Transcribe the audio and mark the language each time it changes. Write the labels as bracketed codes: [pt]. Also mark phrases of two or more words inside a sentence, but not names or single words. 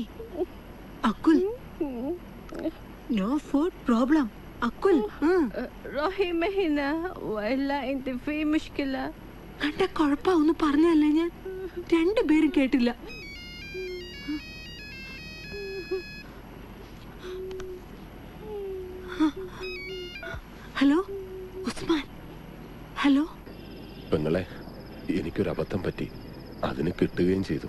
[en] അക്കുൽ, no food problem. അക്കുൽ, [ar] روحي مهنا وإلا أنت في مشكلة. [ml] കണ്ട കുഴപ്പമൊന്നും പറഞ്ഞല്ലേ ഞാൻ? 2 പേരും കേട്ടില്ല. ഹലോ ഉസ്മാൻ. ഹലോ. പെങ്ങളെ, എനിക്കൊരു അബദ്ധം പറ്റി. അതിന് കിട്ടുകയും ചെയ്തു.